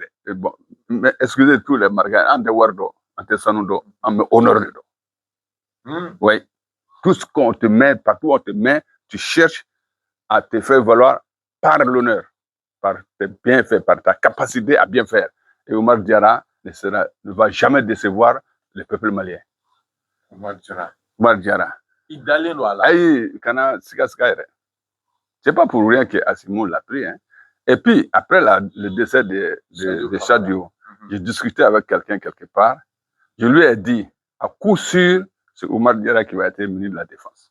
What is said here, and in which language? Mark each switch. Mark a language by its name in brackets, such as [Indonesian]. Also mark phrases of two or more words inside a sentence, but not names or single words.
[French] Bon, mais excusez tous les Marakaïre, ante Wardo, ante Sanudo, ante honneur. Oui. Tout ce qu'on te met, partout où on te met, tu cherches à te faire valoir par l'honneur, par tes bienfaits, par ta capacité à bien faire. Et Oumar Diarra ne va jamais décevoir le peuple malien. Oumar Diarra. C'est pas pour rien que Assimou l'a pris. Hein. Et puis, après le décès de Sadio, j'ai discuté avec quelqu'un quelque part. Je lui ai dit, à coup sûr, c'est Oumar Diarra qui va être ministre de la Défense.